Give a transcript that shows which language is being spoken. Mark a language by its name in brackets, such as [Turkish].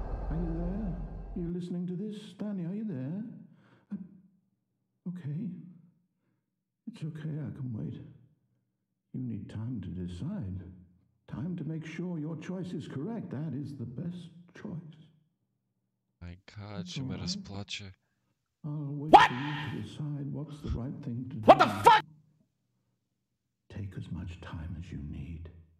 [English] Are you there? Are you listening to this? Stanley, are you there? Okay. It's okay, I can wait. You need time to decide. Time to make sure your choice is correct. That is the best choice. My god, [Bulgarian] ще ме разплаче. [English] I'll wait for you to decide what's the right thing to do. What the fuck? Take as much time as you need.